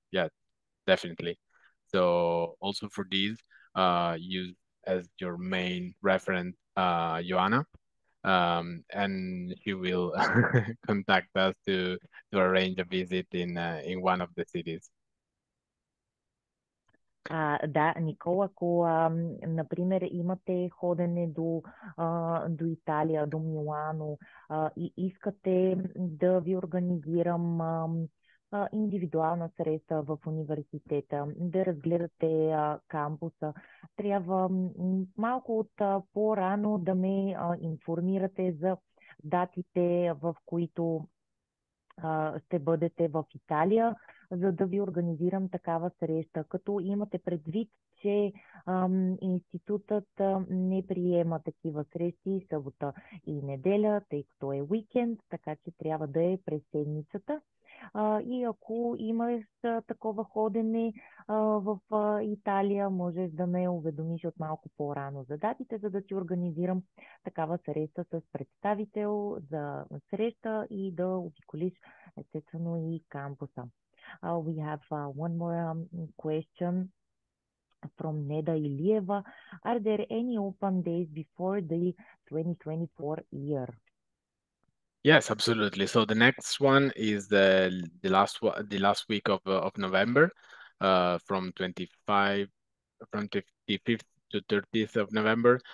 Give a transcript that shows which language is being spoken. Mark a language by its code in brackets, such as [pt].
[en] Yeah, definitely. So also for these, use as your main reference, Joanna, and she will contact us to arrange a visit in one of the cities. [bg] Да, Никола, ако, например, имате ходене до Италия, до Милано и искате да ви организирам индивидуална среща в университета, да разгледате кампуса, трябва малко от по-рано да ме информирате за датите, в които ще бъдете в Италия, за да ви организирам такава среща. Като имате предвид, че институтът не приема такива срещи събота и неделя, тъй като е уикенд, така че трябва да е през седмицата. И ако имаш такова ходене в Италия, можеш да ме уведомиш от малко по-рано за датите, за да ти организирам такава среща с представител за среща и да обиколиш естествено и кампуса. [en] We have one more question from Neda Ilieva. Are there any open days before the 2024 year? Yes, absolutely. So the next one is the last week of November, from 25th to 30th of November.